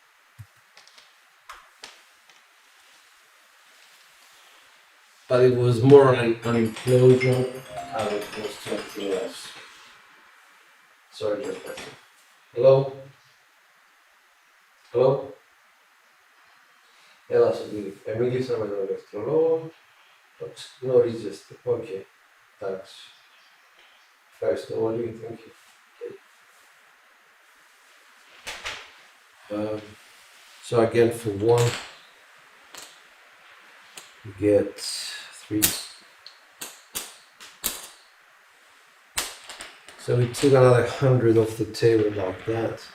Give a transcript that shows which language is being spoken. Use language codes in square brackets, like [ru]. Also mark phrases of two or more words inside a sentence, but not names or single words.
[en] But it was more an implosion than it was something else. Sorry, just that. Hello? Hello? [el] Έλα σε δει. Μίλησα με τον ηλεκτρολόγο. Γνωρίζεστε. Οκ. Εντάξει. Ευχαριστώ πολύ. [en] Thank you. So again, for 1, you get 3. So we took another 100 off the table like that.